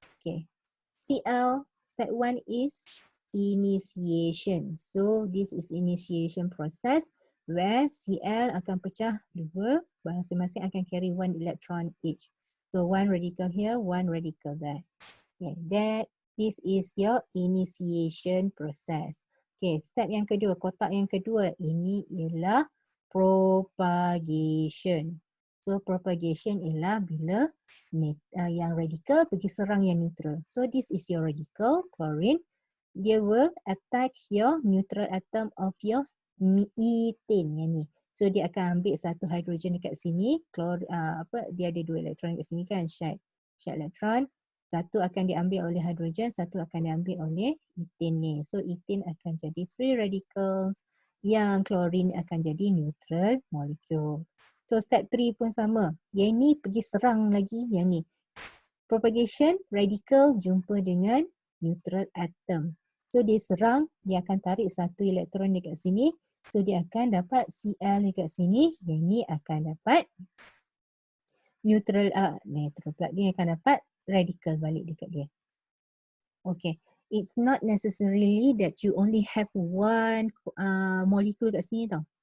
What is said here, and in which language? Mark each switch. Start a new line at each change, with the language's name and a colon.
English: Okay, Cl, step 1 is initiation. So this is initiation process where Cl
Malay: akan pecah dua, masing-masing akan
English: carry one electron each. So one radical here, one radical there. Okay, this is your initiation process.
Malay: Okay, step yang kedua, kotak yang kedua, ini ialah propagation. So propagation ialah bila yang radical pergi serang yang neutral.
English: So this is your radical, chlorine.
Malay: Dia
English: will attack your neutral atom of your ethane
Malay: yang ni. So dia akan ambil satu hydrogen dekat sini. Dia ada dua elektron dekat sini kan,
English: shared electron.
Malay: Satu akan diambil oleh hydrogen, satu akan diambil oleh ethane ni. So ethane akan jadi free radicals, yang chlorine akan jadi neutral molecule. So step 3 pun sama. Yang ni pergi serang lagi yang ni. Propagation, radical jumpa dengan neutral atom. So dia serang, dia akan tarik satu elektron dekat sini. So dia akan dapat Cl dekat sini. Yang ni akan dapat neutral pula. Dia akan dapat radical balik dekat dia. Okay.
English: It's not necessarily that you only have one molecule
Malay: kat sini tau.